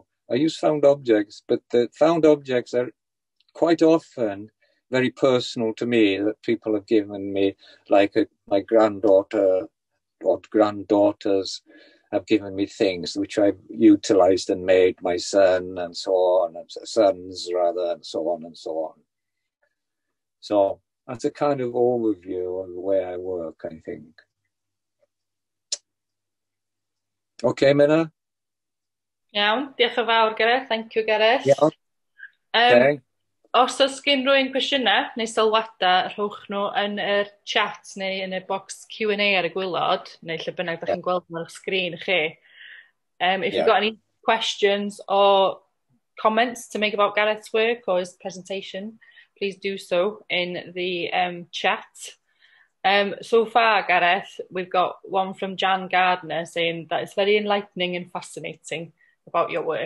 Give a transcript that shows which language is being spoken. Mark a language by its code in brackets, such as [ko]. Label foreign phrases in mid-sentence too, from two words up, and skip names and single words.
[en] I use found objects, but the found objects are quite often very personal to me, that people have given me, like my granddaughter or granddaughters have given me things which I've utilized and made, my son and so on, and sons rather, and so on and so on. So that's a kind of overview of the way I work, I think. Okay, Menna? [cy] Iawn, diolch yn fawr, Gareth. [en] Thank you, Gareth. Yeah. Okay. [cy] Os oes gen rwy'n cwestiynau neu sylwadau, rhowch nhw yn y chat neu yn y box Q&A ar y gwylod, neu lle bynnag da chi'n gweld nhw ar y sgrin i chi. [en] If you've got any questions or comments to make about Gareth's work or his presentation, please do so in the chat. So far, Gareth, we've got one from Jan Gardner saying that it's very enlightening and fascinating about your work.